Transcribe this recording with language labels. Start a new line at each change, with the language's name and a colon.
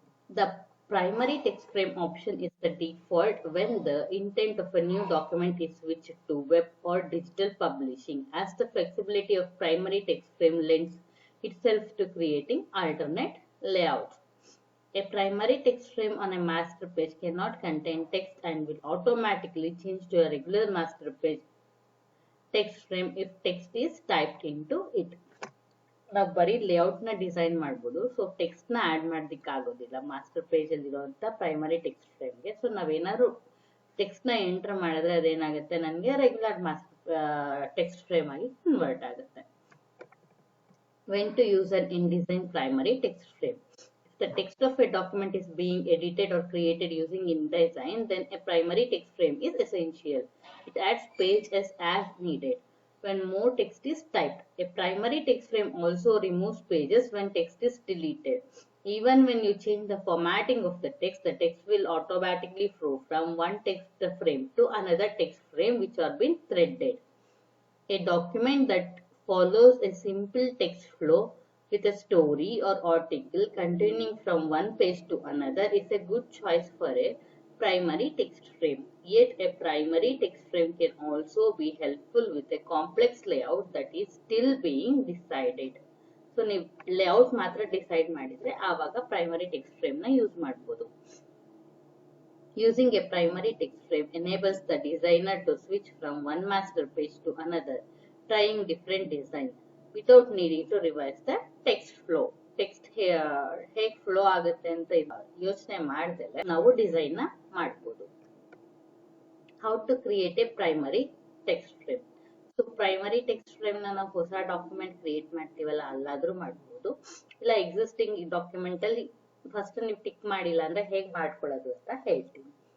English: The primary text frame option is the default when the intent of a new document is switched to web or digital publishing, as the flexibility of primary text frame lends itself to creating alternate layouts. A primary text frame on a master page cannot contain text and will automatically change to a regular master page text frame if text is typed into it.
Kannada: ನಾವು ಬರೀ layout ನ design ಮಾಡಬಹುದು. So text ನ add ಮಾಡೋದಕ್ಕೆ ಆಗೋದಿಲ್ಲ master page ಅಲ್ಲಿ ಇರುವಂತ primary text ಫ್ರೇಮ್ಗೆ. So ನಾವೇನಾದ್ರು ಟೆಕ್ಸ್ಟ್ ನ ಎಂಟರ್ ಮಾಡಿದ್ರೆ ಅದೇನಾಗುತ್ತೆ, ನನಗೆ ರೆಗ್ಯುಲರ್ ಟೆಕ್ಸ್ಟ್ ಫ್ರೇಮ್ ಆಗಿ ಕನ್ವರ್ಟ್ ಆಗುತ್ತೆ.
English: When to use an InDesign primary text frame. If the text of a document is being edited or created using InDesign, then a primary text frame is essential. It adds pages as needed when more text is typed. A primary text frame also removes pages when text is deleted. Even when you change the formatting of the text will automatically flow from one text frame to another text frame which are being threaded. A document that follows a simple text flow with a story or article continuing from one page to another is a good choice for a primary text frame. Yet a primary text frame can also be helpful with a complex layout that is still being decided.
Kannada: So ನೀವು layout ಮಾತ್ರ decide ಮಾಡಿದ್ರೆ ಆವಾಗ primary text frame ನ use ಮಾಡಬಹುದು.
English: Using a primary text frame enables the designer to switch from one master page to another, trying different designs without needing to revise the text flow.
Kannada: Text ಹೇಗೆ flow ಆಗುತ್ತೆ ಅಂತ ಯೋಚನೆ ಮಾಡ್ದಲೆ ನಾವು design ನ ಮಾಡಬಹುದು.
English: How to create a primary text frame.
Kannada: So primary text frame ನ ನಾವು ಹೊಸ ಡಾಕ್ಯುಮೆಂಟ್ ಕ್ರಿಯೇಟ್ ಮಾಡ್ತೀವಲ್ಲ ಅಲ್ಲಾದ್ರೂ ಮಾಡಬಹುದು, ಇಲ್ಲ ಎಕ್ಸಿಸ್ಟಿಂಗ್ ಡಾಕ್ಯುಮೆಂಟ್ ಅಲ್ಲಿ ಫಸ್ಟ್ ನೀವು ಟಿಕ್ ಮಾಡಿಲ್ಲ ಅಂದ್ರೆ ಹೇಗೆ ಮಾಡ್ಕೊಳ್ಳೋದು ಅಂತ ಹೇಳ್ತೀನಿ.